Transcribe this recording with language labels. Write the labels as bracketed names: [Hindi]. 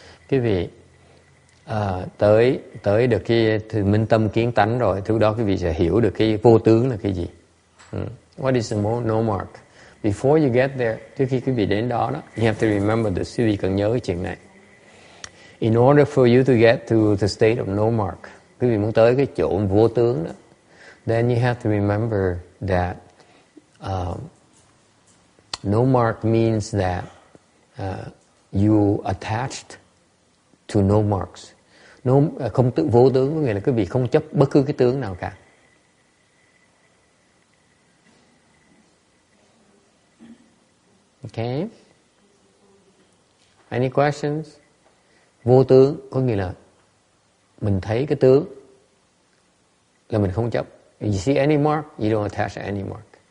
[Vietnamese] Quý vị tới được cái minh tâm kiến tánh rồi, thứ đó quý vị sẽ hiểu được cái vô tướng là cái gì. [English] What is the no mark? Before you get there, [Vietnamese] trước khi quý vị đến đó, [English] you have to remember this. [Vietnamese] Quý vị cần nhớ cái chuyện này. [English] In order for you to get to the state of no mark, [Vietnamese] quý vị muốn tới cái chỗ vô tướng đó, [English] then you have to remember that no mark means that you attached to no marks. [Vietnamese] Không tự vô tướng có nghĩa là quý vị không chấp bất cứ cái tướng nào cả. [English] Okay. Any questions? [Vietnamese] Vô tướng có nghĩa là mình thấy cái tướng là mình không chấp. [English] You see any mark, you don't attach any mark.